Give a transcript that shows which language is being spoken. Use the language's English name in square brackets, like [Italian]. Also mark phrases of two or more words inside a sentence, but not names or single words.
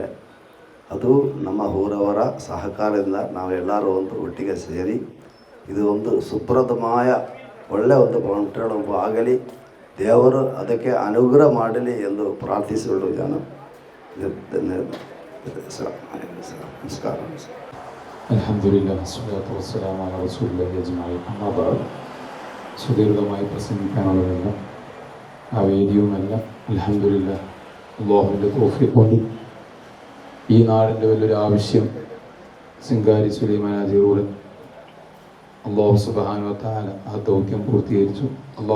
[Kannada] ಅದು ನಮ್ಮ ಊರವರ ಸಹಕಾರದಿಂದ ನಾವೆಲ್ಲರೂ ಒಂದು ಒಟ್ಟಿಗೆ ಸೇರಿ ಇದು ಒಂದು ಸುಪ್ರದಮಾಯ ಒಳ್ಳೆಯ ಒಂದು [English] petrol pump [Kannada] ಆಗಲಿ, ದೇವರು ಅದಕ್ಕೆ ಅನುಗ್ರಹ ಮಾಡಲಿ ಎಂದು ಪ್ರಾರ್ಥಿಸಿಕೊಂಡು ನಾನು ನಮಸ್ಕಾರ. [Arabic] الحمد لله والصلاة والسلام على رسول الله أجمعين. أما بعد. [Malayalam] സുദീർഘമായി പ്രസംഗിക്കാനുള്ളതല്ല, ആ വേദിയുമല്ല. അൽഹംദുലില്ലാഹ്, അല്ലാഹുവിൻ്റെ തൗഫീഖ് കൊണ്ട് ഈ നാടിൻ്റെ വലിയൊരു ആവശ്യം സിംഗാരി സുലൈമാൻ ഹാജി റൂറൻ [Arabic] الله سبحانه وتعالى [Malayalam] ആ ദൗത്യം പൂർത്തീകരിച്ചു.